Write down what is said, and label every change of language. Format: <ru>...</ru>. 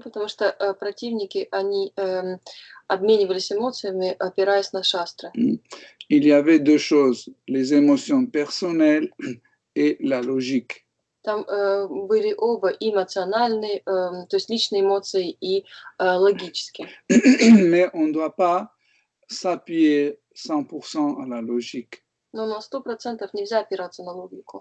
<ru>Потому что противники, они обменивались эмоциями, опираясь на шастры.</ru> <fr>Il y avait deux choses, les émotions personnelles et la logique.</fr> <ru>Там были оба эмоциональные, то есть личные эмоции и логические.</ru> <fr>Mais on ne doit pas s'appuyer 100% à la logique.</fr> <ru>Но на 100% nельзя опираться на логику.</ru>